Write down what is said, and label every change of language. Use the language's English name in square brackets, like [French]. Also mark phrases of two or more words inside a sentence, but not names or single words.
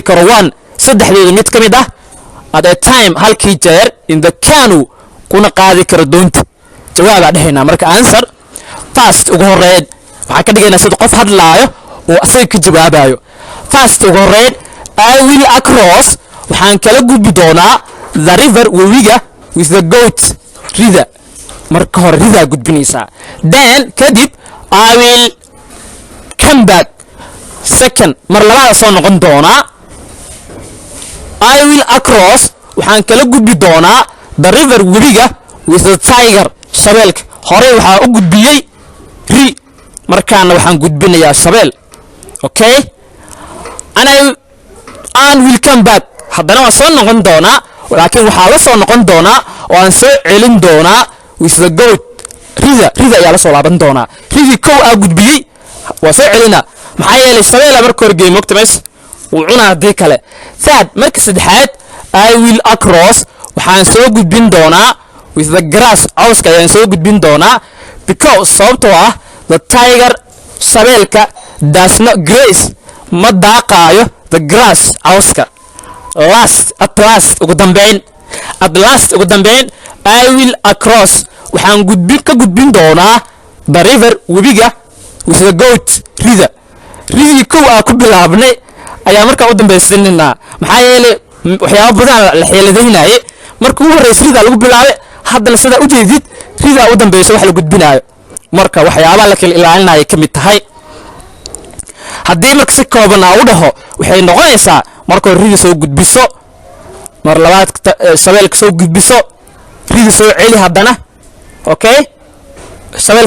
[Somali] karo one saddexdooda mid ka mid ah [English] at a time [Somali] halkii jeer [English] in the canoe [Somali] kuna qaadi karo doonta jawaabaa dhehaynaa marka [English] answer fast [Somali] ugu horeyn waxaan ka dhigaynaa sida qof hadlaayo oo asaga ka jawaabayo fast ugu horeyn [English] I will across [Somali] waxaan kala gudbi doonaa [English] the river [Somali] webiga [English] with the goat [Somali] rida marka hore ridaa gudbinaysaa then kadib [English] I will come back second [Somali] mar labaad soo noqon doonaa [English] I will across [Somali] waxaan kala gudbi doonaa [English] the river [Somali] webiga [English] with the tiger [Somali] shabeelka hore waxaa u gudbiyey ri markaana waxaan gudbinayaa shabeel okay [English] and will come back [Somali] haddana waan soo noqon doonaa laakiin waxaa la soo noqon doonaa oo aan soo celin doonaa with [English] the goat [Somali] rida ayaa la soo laaban doonaa ridii kow aa gudbiyey waa soo celinaa maxaa yeelay shabeela marka hore geey mogta meesha wuu cunaa haddii kale third marka saddexaad [English] I will across [Somali] waxaan soo gudbin doonaa [English] with the grass [Somali] cawska ayaan soo gudbin doonaa because sababtoo ah [English] the tiger [Somali] shabeelka [English] does not grace [Somali] ma daaqaayo [English] the grass [Somali] cawska [English] at last [Somali] ugu dambeyn [English] I will across [Somali] waxaan ka gudbin doonaa [English] the river [Somali] webiga [English] with the goat [Somali] ridii kow aa ku bilaabnay ayaa markaa u dambaysininaa maxaa yeelay waxyaabo badan la xeeladaynaye marka ugu horreysa ridaa lagu bilaabay haddana sidaa u jeedid ridaa u dambaysa wax la gudbinaayo marka waxyaabaha la kala ilaalinaya ka mid tahay haddii marka si kooban aa u dhaho waxay noqonaysaa marka hore ridi soo gudbiso mar labaad shabeelka soo gudbiso ridi soo celi haddana okay shabeel